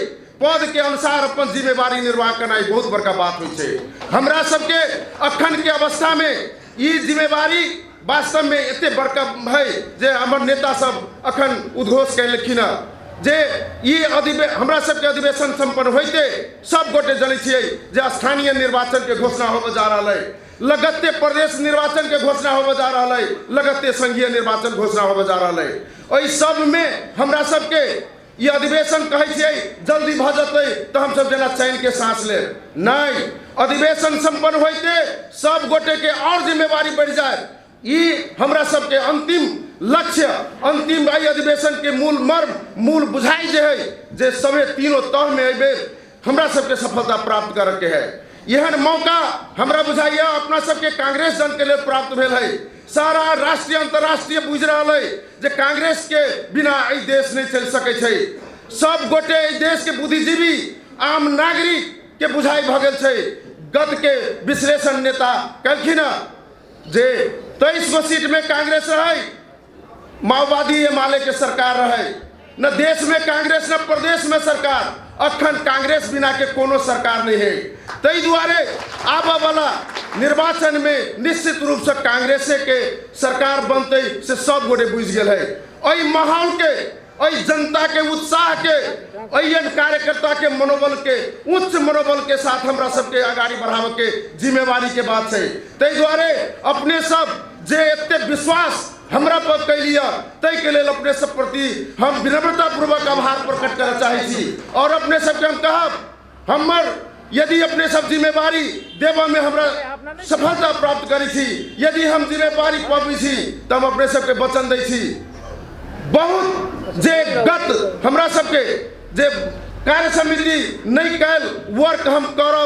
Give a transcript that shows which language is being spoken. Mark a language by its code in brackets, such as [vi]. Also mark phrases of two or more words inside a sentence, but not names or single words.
[mai] पद के अनुसार अपन जिम्मेवारी निर्वाह करना बहुत बड़का बात होय छै। हमरा सबके अखन के अवस्था में ई जिम्मेवारी वास्तव में एते बड़का है जे हमर नेता सब अखन उद्घोष कैलखिन जे ई हमरा सबके अधिवेशन संपन्न होते सब गोटे जनै छियै जे स्थानीय निर्वाचन के घोषणा होबे जा रहल है, लगते प्रदेश निर्वाचन के घोषणा होबे जा रहल है, लगते संघीय निर्वाचन घोषणा होबे जा रहल है। ओइ सब में हमरा सबके ये अधिवेशन कहे छियै जल्दी भ जतै तो हम सब जना चैन के सांस ले नहीं। अधिवेशन संपन्न होते सब गोटे के और जिम्मेवारी बढ़ जाए। ये हमरा सबके अंतिम लक्ष्य, अंतिम अधिवेशन के मूल मर्म, मूल बुझाई जे है जे सभे तीनों तह में अबे हमरा सबके सफलता प्राप्त करे के है। यह मौका हमरा बुझाइया अपना सबके कांग्रेस जन के लिए प्राप्त भेल है। सारा राष्ट्रीय अंतर्राष्ट्रीय बुझ रहा है जे कांग्रेस के बिना एहि देश नहीं चल सके छै। सब गोटे एहि देश के बुद्धिजीवी आम नागरिक के बुझाई भ गेल छै। गत के विश्लेषण नेता कहलखिन जे 23 गो सीट में कांग्रेस रहे, माओवादी एमाले के सरकार रहे, न देश में कांग्रेस न प्रदेश में सरकार। अखन कांग्रेस बिना के कोनो सरकार नहीं है। तई दुआरे आबा वाला निर्वाचन में निश्चित रूप से कांग्रेस के सरकार बनते से सब गोटे बुझ गए है। अई माहौल के, अई जनता के उत्साह के, अयन कार्यकर्ता के मनोबल के, उच्च मनोबल के साथ हमरा सबके आगाड़ी बढ़ावे के जिम्मेवारी के बात है। तई दुआरे अपने सब जे एते विश्वास हमरा पर कैलिया तय के लिए अपने सब प्रति हम विनम्रता पूर्वक आभार प्रकट करना चाहे छी। और अपने सबके हम कहब हमर यदि अपने सब जिम्मेवारी देवा में हमरा सफलता प्राप्त करी थी, यदि हम जिम्मेवारी पाबी थी तो हम अपने सबके वचन दै छी। बहुत जे गत हमरा सबके जे कार्य समिति नहीं कैल वर्क हम करब।